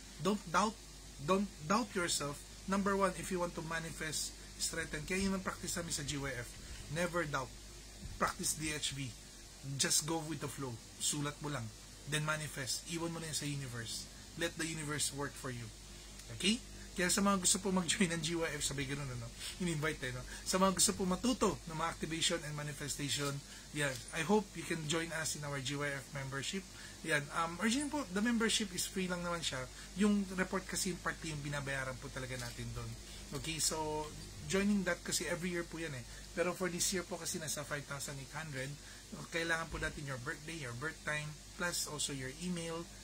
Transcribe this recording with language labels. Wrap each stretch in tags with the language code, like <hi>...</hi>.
<en>Don't doubt yourself. Number 1, if you want to manifest, strengthen. Kaya yun ang practice namin sa GYF. Never doubt. Practice DHV. Just go with the flow.</en> <tl>Sulat mo lang.</tl> <en>Then manifest.</en> <tl>Iwan mo na yun sa universe.</tl> <en>Let the universe work for you. Okay?</en> <tl>Kaya sa mga gusto po mag-join ng GYF, sabi gano'n, in-invite no? Sa mga gusto po matuto ng mga activation and manifestation, yan.</tl> <en>I hope you can join us in our GYF membership.</en> <tl>Yan. Originally po,</tl> <en>the membership is free</en> <tl>lang naman siya. Yung report kasi yung party yung binabayaran po talaga natin doon. Okay?</tl> <en>So, joining that kasi every year po yan Pero for this year po kasi nasa 5,800,</en> <tl>kailangan po natin</tl> <en>your birthday, your birth time, plus also your email.</en>